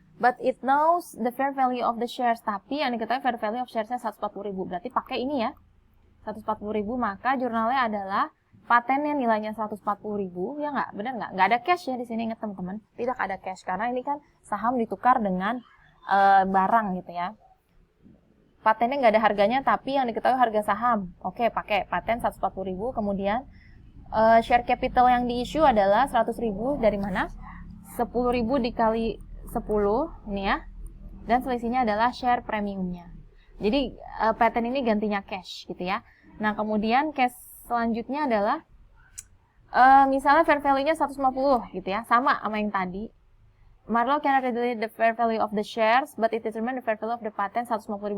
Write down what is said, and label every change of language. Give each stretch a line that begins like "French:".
English: But it knows the fair value of the shares.
Indonesian: Tapi yang diketahui fair value of shares-nya 140.000. Berarti pakai ini ya, 140.000, maka jurnalnya adalah patennya nilainya 140.000, ya nggak? Benar nggak? Nggak ada cash ya di sini, ingat teman-teman. Tidak ada cash, karena ini kan saham ditukar dengan barang gitu ya. Patennya nggak ada harganya, tapi yang diketahui harga saham. Oke, pakai paten 140.000, kemudian share capital yang di-issue adalah 100.000, dari mana? 10.000 dikali 10, ini ya. Dan selisihnya adalah share premiumnya. Jadi paten ini gantinya cash gitu ya. Nah, kemudian cash selanjutnya adalah misalnya fair value-nya 150 gitu ya, sama yang tadi.
English: Marlowe cannot readily the fair value of the shares, but it determine the fair value of the patent 150.000.